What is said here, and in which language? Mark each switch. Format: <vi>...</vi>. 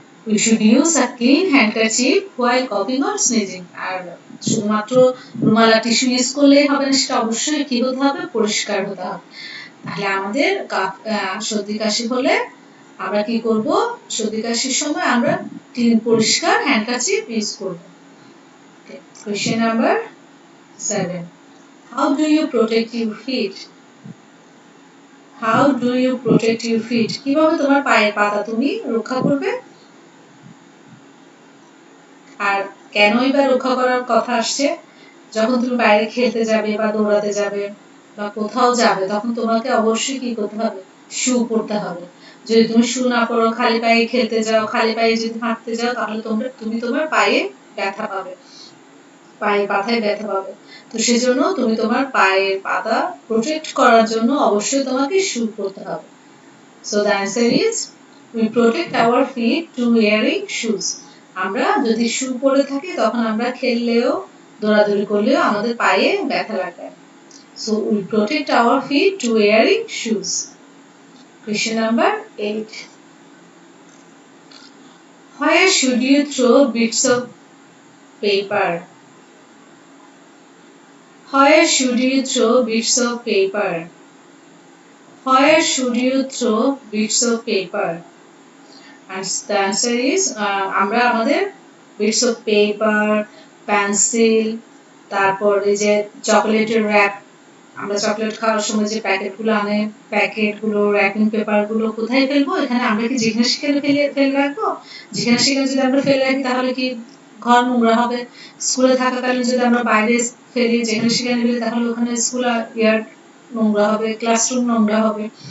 <en>You should use a clean handkerchief while coughing or sneezing.</en> <bn>আর শুধুমাত্র রুমাল আর tissue use করলেই হবে না, সেটা অবশ্যই কি হতে হবে, পরিষ্কার হতে হবে। তাহলে আমাদের সর্দি কাশি হলে আমরা কি করব, সর্দি কাশির সময় আমরা ক্লিন পরিষ্কার হ্যান্ডকারচিপ ইউজ করব। ওকে, question number 7.</bn> <en>How do you protect your feet? How do you protect your feet?</en> <bn>কিভাবে তোমার পায়ের পাতা তুমি রক্ষা করবে? আর কেনই বা রক্ষা করার কথা আসছে, যখন তুমি বাইরে খেলতে যাবে বা দৌড়াতে যাবে বা কোথাও যাবে তখন তোমাকে অবশ্যই কি করতে হবে, শু পরতে হবে। যদি তুমি শু না পরো, খালি পায়ে খেলতে যাও, খালি পায়ে যদি হাঁটতে যাও, তাহলে তুমি তোমার পায়ে ব্যথা পাবে, পায়ের পাতায় ব্যথা পাবে। তো সেজন্য তুমি তোমার পায়ের পাতা প্রোটেক্ট করার জন্য অবশ্যই তোমাকে শু পরতে হবে।</bn> <en>So the answer is we protect our feet to wearing shoes.</en> <bn>আমরা যদি শু পরে থাকি তখন আমরা খেললেও দৌড়াদৌড়ি করলেও আমাদের পায়ে ব্যথা লাগবে।</bn> <en>So we protect our feet to wearing shoes. Question number 8. Where should you throw bits of paper? Where should you throw bits of paper? Where should you throw bits of paper? And the answer is</en> <bn>আমরা আমাদের</bn> <en>bits of paper, pencil,</en> <bn>তারপর এই যে চকলেটের rap আমরা chocolate খাওয়ার সময় যে প্যাকেটগুলো আনে, প্যাকেটগুলো, র্যাপিং পেপারগুলো কোথায় ফেলবো? এখানে আমরা কি যেখানে সেখানে ফেলে রাখবো? যেখানে সেখানে যদি আমরা ফেলে রাখি তাহলে কি ঘর নোংরা হবে? স্কুলে থাকাকালীন যদি আমরা বাইরে ফেলি, যেখানে সেখানে ফেলি, তাহলে ওখানে স্কুল ইয়ার নোংরা হবে, ক্লাসরুম নোংরা হবে।</bn>